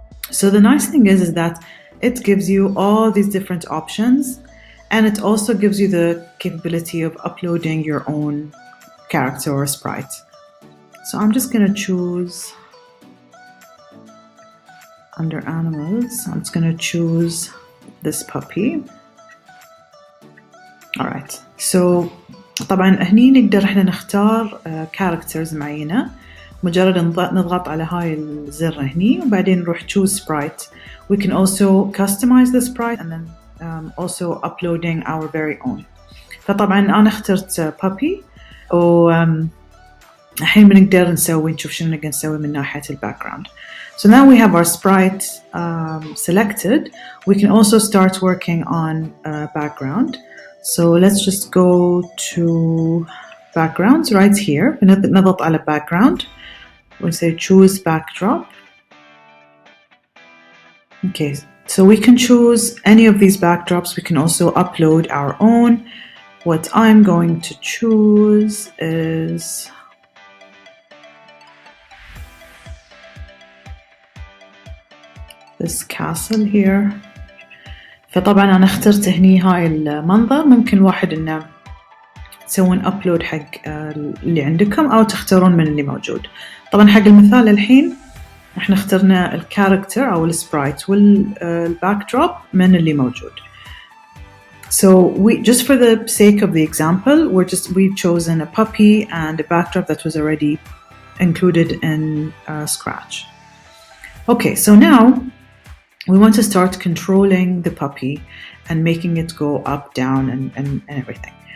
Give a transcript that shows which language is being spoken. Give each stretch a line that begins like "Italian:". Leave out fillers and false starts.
English: So the nice thing is that it gives you all these different options, and it also gives you the capability of uploading your own character or sprite. So I'm just going to choose under animals, I'm just going to choose this puppy. Alright, so
Arabic: طبعا هني نقدر احنا نختار characters معينة. مجرد نضغط على هاي الزر هني وبعدين نروح choose sprite.
English: We can also customize the sprite and then also uploading our very own.
Arabic: فطبعا أنا اخترت puppy الحين بنقدر نشوف شنو نقدر نسوي من ناحية الباكجراوند.
English: So now we have our sprite selected. We can also start working on background. So let's just go to backgrounds right here.
Arabic: نضغط على background.
English: We'll say choose backdrop. Okay, so we can choose any of these backdrops. We can also upload our own. What I'm going to choose is this castle here.
Arabic: فطبعا أنا اخترت هني هاي المنظر. ممكن الواحد إنه تسوون أبلود حق اللي عندكم أو تختارون من اللي موجود. طبعا حق المثال الحين احنا اخترنا الكاركتر أو السبرايت والباكدروب من اللي موجود.
English: So just for the sake of the example, we've chosen a puppy and a backdrop that was already included in Scratch. Okay, so now we want to start controlling the puppy and making it go up, down, and everything.